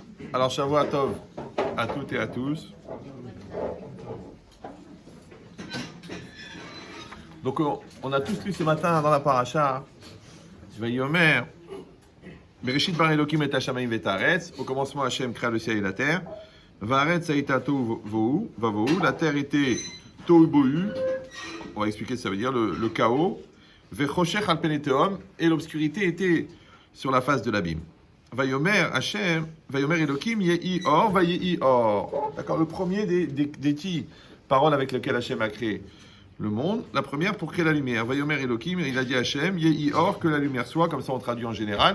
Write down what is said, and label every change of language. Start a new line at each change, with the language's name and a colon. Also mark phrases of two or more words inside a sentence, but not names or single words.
French: Alors,
Hebrew: שבוע טוב
French: à toutes et à tous. Donc, on a tous lu ce matin dans la paracha,
Hebrew: ויאמר, בראשית ברא אלוקים את השמים ואת הארץ.
French: Au commencement, Hachem créa le ciel et la terre.
Hebrew: והארץ הייתה תוהו ובוהו.
French: La terre était tohu bohu. On va expliquer ce que ça veut dire, le chaos.
Hebrew: וחושך על פני תהום.
French: Et l'obscurité était sur la face de l'abîme.
Hebrew: ויאמר השם, ויאמר אלוקים יהי אור, ויהי אור.
French: D'accord, le premier des 10 paroles avec lesquelles Hachem a créé le monde. La première pour créer la lumière.
Hebrew: ויאמר אלוקים,
French: il a dit Hachem,
Hebrew: יהי אור,
French: que la lumière soit, comme ça on traduit en général.